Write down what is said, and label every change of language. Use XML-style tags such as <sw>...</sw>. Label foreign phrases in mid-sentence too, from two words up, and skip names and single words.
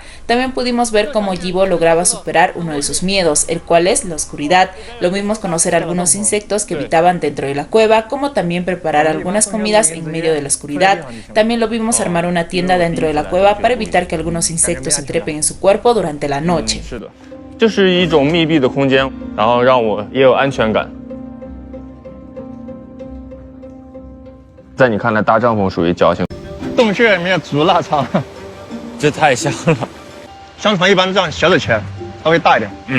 <es>También pudimos ver cómo Yibo lograba superar uno de sus miedos, el cual es la oscuridad. Lo vimos conocer algunos insectos que habitaban dentro de la cueva, como también preparar algunas comidas en medio de la oscuridad. También lo vimos armar una tienda dentro de la cueva para evitar que algunos insectos se trepen en su cuerpo durante la noche.</es> <zh>这是一种密闭的空间，然后让我也有安全感。在你看来，搭帐篷属于矫情。洞穴里面煮腊肠，这太香了。香肠一般这样小的切，稍微大一点。</zh>